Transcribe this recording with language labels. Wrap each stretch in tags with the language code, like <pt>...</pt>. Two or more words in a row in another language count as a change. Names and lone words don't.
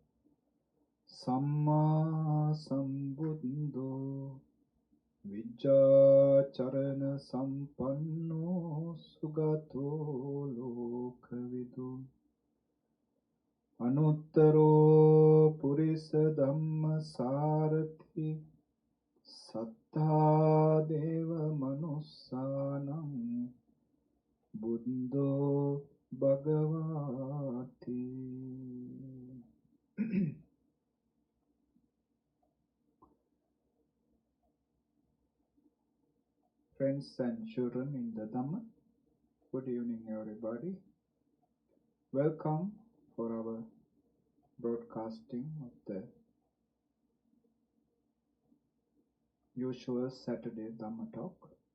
<pi>samma sambuddho vijjacharana sampanno sugato lokavidu anuttaro purisa dhamma sarati sattha deva manussanam buddho bhagavati.</pi> <en>Friends and children in the Dhamma, good evening everybody. Welcome for our broadcasting of the usual Saturday Dhamma talk.</en>